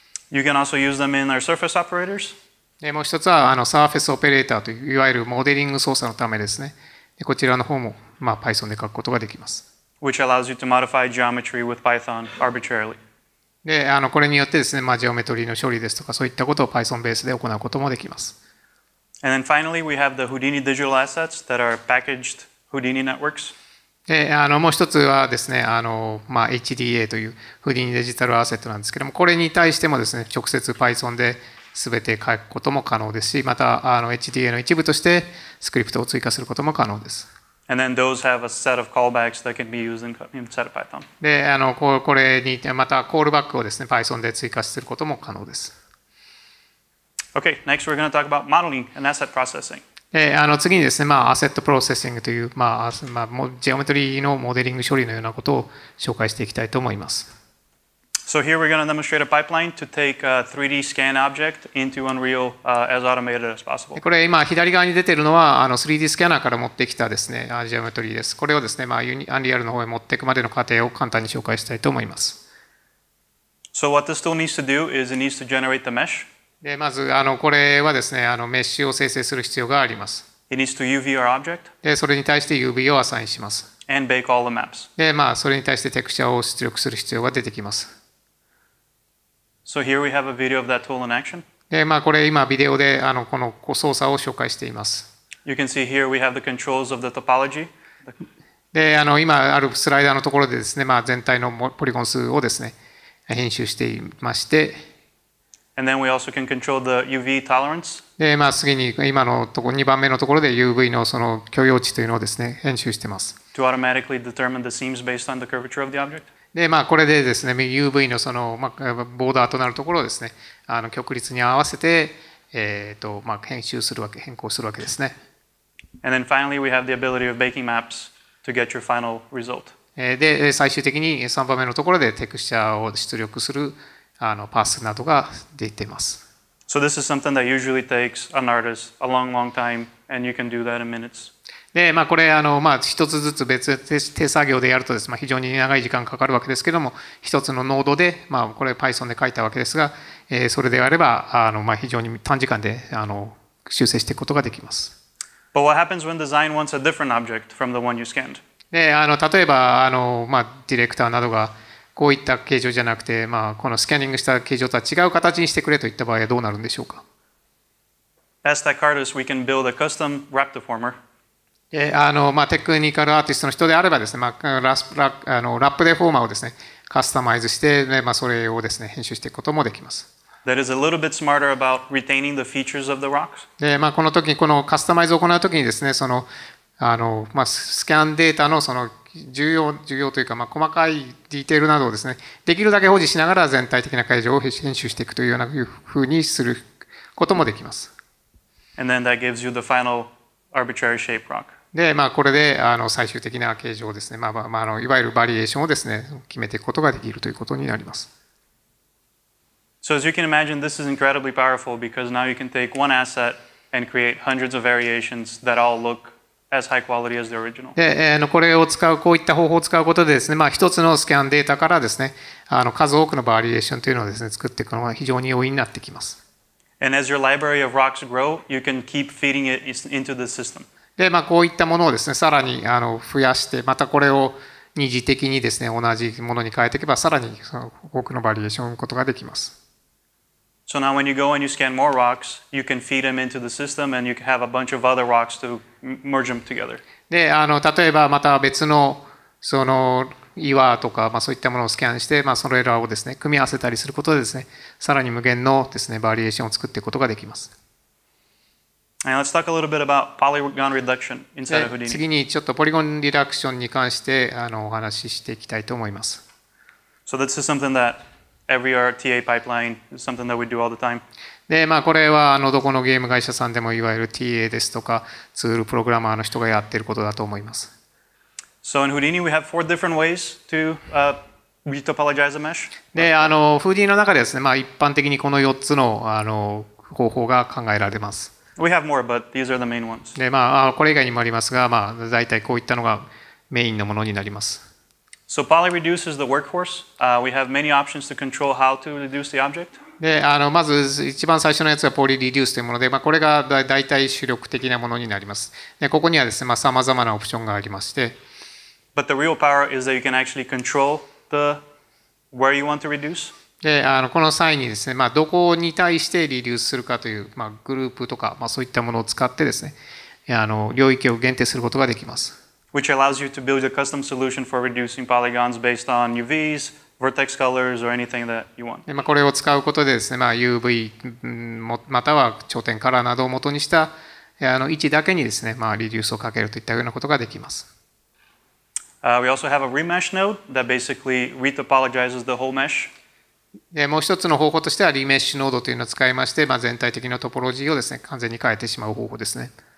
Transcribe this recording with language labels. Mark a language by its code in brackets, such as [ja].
[en] You can also use them in our surface operators. [ja] で、もう一つはサーフェスオペレーターといういわゆるモデリング操作のためですね。でこちらの方もPython で書くことができます。 [en] Which allows you to modify geometry with Python arbitrarily. [ja] で、これによってですね、ジオメトリーの処理ですとかそういったことを Python ベースで行うこともできます。 [en] And then finally, we have the Houdini digital assets that are packaged Houdini networks. [ja] で、もう一つはですね、HDA という Houdiniデジタルアセットなんですけども、これに対してもですね、直接 Python で全て書くことも可能ですし、またHDA の一部としてスクリプトを追加することも可能です。 [en] And then those have a set of callbacks that can be used inside of Python. [ja] で、これにまたコールバックをですね、Python で追加することも可能です。 [en] Okay, next we're going to talk about modeling and asset processing. [ja] で、次にですね、アセットプロセッシングという、ジオメトリーのモデリング処理のようなことを紹介していきたいと思います。 [en] So here we're going to demonstrate a pipeline to take a 3D scan object into Unreal as automated as possible. [ja] これ今左側に出ているのは3D スキャナーから持ってきたですね、ジオメトリーです。これをですね、Unreal の方へ持っていくまでの過程を簡単に紹介したいと思います。 [en] So what this tool needs to do is it needs to generate the mesh. [ja] で、まずこれはですね、メッシュを生成する必要があります。 [en] It needs to UV our object. [ja] で、それに対して UV をアサインします。 [en] And bake all the maps. [ja] で、それに対してテクスチャを出力する必要が出てきます。 [en] So here we have a video of that tool in action. [ja] で、これ今ビデオでこの操作を紹介しています。 [en] You can see here we have the controls of the topology. [ja] で、今あるスライダーのところでですね、全体のポリゴン数をですね、編集していまして、 [en] And then we also can control the UV tolerance. [ja] で、次に今のところ、2番目のところで UV のその許容値というのをですね、編集しています。 [en] To automatically determine the seams based on the curvature of the object. [ja] で、これでですね、UV のその、ボーダーとなるところをですね、極率に合わせて、変更するわけですね。 [en] And then finally, we have the ability of baking maps to get your final result. [ja] で、最終的に3番目のところでテクスチャーを出力するパスなどが出ています。 [en] So this is something that usually takes an artist a long, long time, and you can do that in minutes. [ja] で、これ一つずつ別手作業でやるとですね、非常に長い時間かかるわけですけども、一つのノードで、これ Python で書いたわけですが、それであれば非常に短時間で修正していくことができます。 [en] But what happens when design wants a different object from the one you scanned? [ja] で、例えばディレクターなどがこういった形状じゃなくて、このスキャニングした形状とは違う形にしてくれといった場合はどうなるんでしょうか。 [en] As tech artists, we can build a custom wrap deformer. [ja] でテクニカルアーティストの人であればですね、ラップデフォーマーをですね、カスタマイズして、それをですね、編集していくこともできます。 [en] That is a little bit smarter about retaining the features of the rocks. [ja] で、この時にこのカスタマイズを行う時にですね、そのスキャンデータのその重要というか、細かいディテールなどをですね、できるだけ保持しながら全体的な形状を編集していくというようなふうにすることもできます。 [en] And then that gives you the final arbitrary shape rock. [ja] で、これで最終的な形状をですね、いわゆるバリエーションをですね、決めていくことができるということになります。 [en] So as you can imagine, this is incredibly powerful because now you can take one asset and create hundreds of variations that all look as high quality as the original. [ja] で、こういった方法を使うことでですね、一つのスキャンデータからですね、数多くのバリエーションというのをですね、作っていくのが非常に容易になってきます。 [en] And as your library of rocks grow, you can keep feeding it into the system. [ja] で、こういったものをですね、さらに増やして、またこれを二次的にですね、同じものに変えていけば、さらに多くのバリエーションを生むことができます。 [en] So now when you go and you scan more rocks, you can feed them into the system and you can have a bunch of other rocks to merge them together. [ja] で、例えばまた別のその岩とか、そういったものをスキャンして、それらをですね、組み合わせたりすることでですね、さらに無限のですね、バリエーションを作っていくことができます。 [en] And let's talk a little bit about polygon reduction inside of Houdini. [ja] 次にちょっとポリゴンリダクションに関してお話ししていきたいと思います。 [en] So this is something that every RTA pipeline is something that we do all the time. [ja] で、これはどこのゲーム会社さんでもいわゆる TA ですとかツールプログラマーの人がやっていることだと思います。 [en] So in Houdini we have 4 different ways to retopologize a mesh. [ja] で、Houdini の中でですね、一般的にこの4つの方法が考えられます。 [en] We have more, but these are the main ones. [ja] で、これ以外にもありますが、大体こういったのがメインのものになります。 [en] So polyreduce is the workhorse. We have many options to control how to reduce the object. [ja] で、まず一番最初のやつがポリリデュースというもので、これが大体主力的なものになります。で、ここにはですね、様々なオプションがありまして。 [en] But the real power is that you can actually control where you want to reduce. [ja] で、この際にですね、どこに対してリデュースするかという、グループとか、そういったものを使ってですね、領域を限定することができます。 [en] Which allows you to build a custom solution for reducing polygons based on UVs, vertex colors, or anything that you want. [ja] で、これを使うことでですね、UV または頂点カラーなどを元にした位置だけにですね、リデュースをかけるといったようなことができます。 [en] We also have a remesh node that basically retopologizes the whole mesh. [ja] で、もう一つの方法としてはリメッシュノードというのを使いまして、全体的なトポロジーをですね、完全に変えてしまう方法ですね。